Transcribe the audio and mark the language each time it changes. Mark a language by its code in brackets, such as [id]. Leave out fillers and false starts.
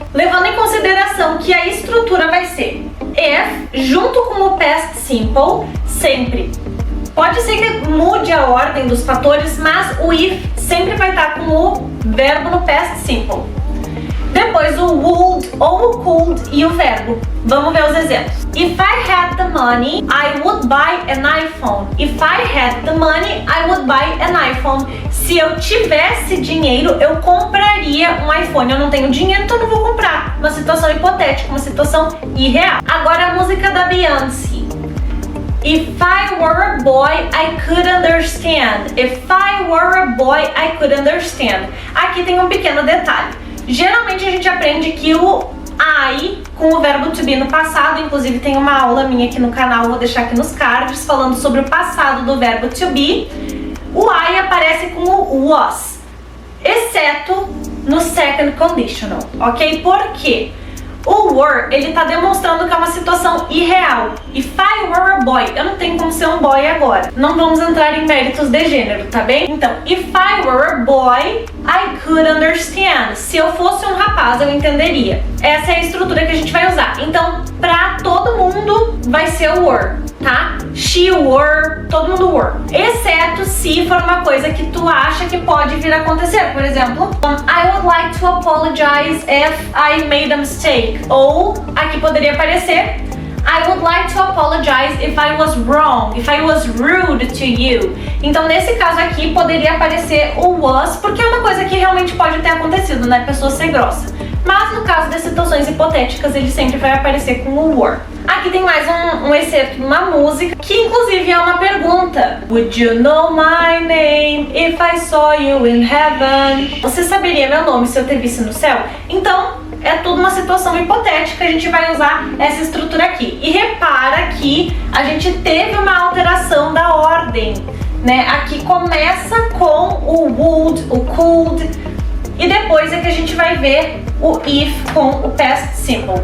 [pt] Levando em consideração que a estrutura vai ser if junto com o past simple, sempre. Pode ser que mude a ordem dos fatores, mas o if sempre vai estar com o verbo no past simple. Depois o would ou o could e o verbo. Vamos ver os exemplos. [en] If I had the money, I would buy an iPhone. If I had the money, I would buy an iPhone. [pt] Se eu tivesse dinheiro, eu compraria um iPhone. Eu não tenho dinheiro, então não vou comprar. Uma situação hipotética, uma situação irreal. Agora a música da Beyoncé. [en] If I were a boy, I could understand. If I were a boy, I could understand. [pt] Aqui tem um pequeno detalhe. Geralmente a gente aprende que o I com o verbo to be no passado, inclusive tem uma aula minha aqui no canal, vou deixar aqui nos cards, falando sobre o passado do verbo to be. O I aparece com o was, exceto no second conditional, ok? Por quê? O were, ele tá demonstrando que é uma situação irreal. [en] If I were a boy, [pt] eu não tenho como ser um boy agora. Não vamos entrar em méritos de gênero, tá bem? [en] Então, if I were a boy, I could understand. [pt] Se eu fosse um rapaz, eu entenderia. Essa é a estrutura que a gente vai usar. Então, pra todo mundo, vai ser o were, tá? [en] She were, [pt] todo mundo [en] were. [pt] Exceto se for uma coisa que tu acha que pode vir a acontecer. Por exemplo, [en] I would like to apologize if I made a mistake. [pt] Ou, aqui poderia aparecer, [en] I would like to apologize if I was wrong, if I was rude to you. [pt] Então, nesse caso aqui, poderia aparecer o was, porque é uma coisa que realmente pode ter acontecido, né? Pessoa ser grossa. Mas no caso das situações hipotéticas, ele sempre vai aparecer com o were. Aqui tem mais um excerto de uma música, que inclusive é uma pergunta. [en] Would you know my name if I saw you in heaven? [pt] Você saberia meu nome se eu te visse no céu? Então, é tudo uma situação hipotética, a gente vai usar essa estrutura aqui. E repara que a gente teve uma alteração da ordem, né? Aqui começa com o would, o could, e depois é que a gente vai ver o if com o past simple.